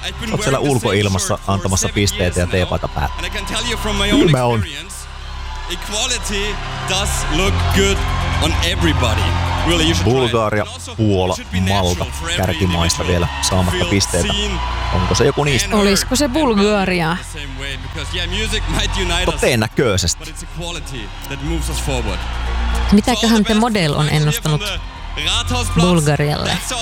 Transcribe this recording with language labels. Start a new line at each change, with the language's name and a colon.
Finnish: Oot siellä ulkoilmassa antamassa pisteitä ja teepaita päällä. Kylmä on.
English: Equality does look good on everybody.
Finnish: Bulgaria, Puola, Malta, kärkimaista vielä saamatta pisteitä. Onko se joku niistä? Olisiko se Bulgaria? Todennäköisesti. Mitäköhän The Model on ennustanut Bulgarialle?